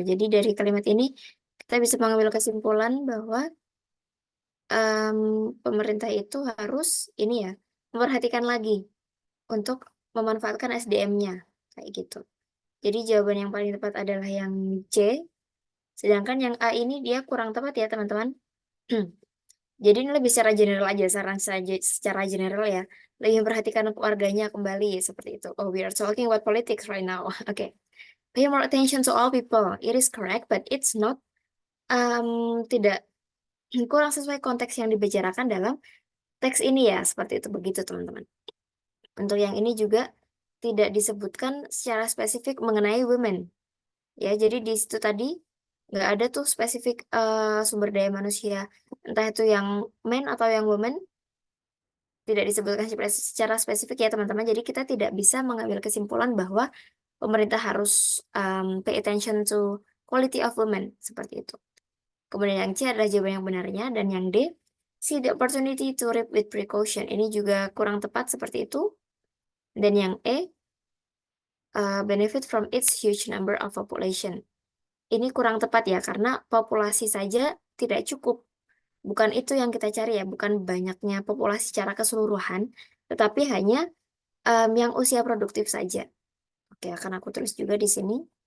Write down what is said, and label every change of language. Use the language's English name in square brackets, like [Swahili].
[Indonesian] Jadi dari kalimat ini kita bisa mengambil kesimpulan bahwa em, pemerintah itu harus ini ya, memperhatikan lagi untuk memanfaatkan SDM-nya kayak gitu. Jadi jawaban yang paling tepat adalah yang C, sedangkan yang A ini dia kurang tepat ya teman-teman. Jadi ini lebih secara general aja, saran saja secara general ya. Lebih memperhatikan keluarganya kembali seperti itu. [English] Oh, we are talking about politics right now. Oke. Pay more attention to all people. It is correct, but it's not [Indonesian] tidak kurang sesuai konteks yang dibicarakan dalam teks ini ya. Seperti itu begitu teman-teman. Untuk yang ini juga tidak disebutkan secara spesifik mengenai women. Ya, jadi di situ tadi nggak ada tuh spesifik sumber daya manusia, entah itu yang men atau yang women, tidak disebutkan secara spesifik ya teman-teman. Jadi kita tidak bisa mengambil kesimpulan bahwa pemerintah harus [English] pay attention to quality of women [Indonesian] seperti itu. Kemudian yang C adalah jawaban yang benarnya, dan yang D, [English] see the opportunity to reap with precaution. [Indonesian] Ini juga kurang tepat seperti itu. Dan yang E, [English] benefit from its huge number of population. [Indonesian] Ini kurang tepat ya, karena populasi saja tidak cukup. Bukan itu yang kita cari ya, bukan banyaknya populasi secara keseluruhan, tetapi hanya yang usia produktif saja. Oke, akan aku tulis juga di sini.